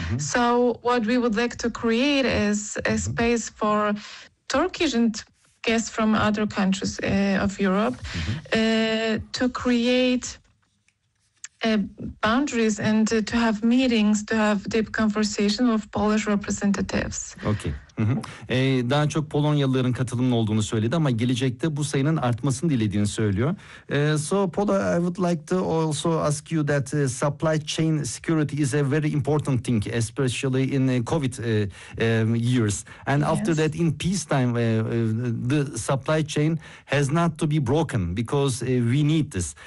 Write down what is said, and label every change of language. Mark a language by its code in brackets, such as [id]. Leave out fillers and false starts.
[en] So what we would like to create is a space for Turkish and guests from other countries of Europe to create boundaries and to have meetings, to have deep conversation with Polish representatives. Okay. [tr] Daha çok Polonyalıların katılımının olduğunu söyledi ama gelecekte bu sayının artmasını dilediğini söylüyor. [en] So Paula, I would like to also ask you that supply chain security is a very important thing, especially in COVID years. And yes. After that, in peacetime, the supply chain has not to be broken because we need this.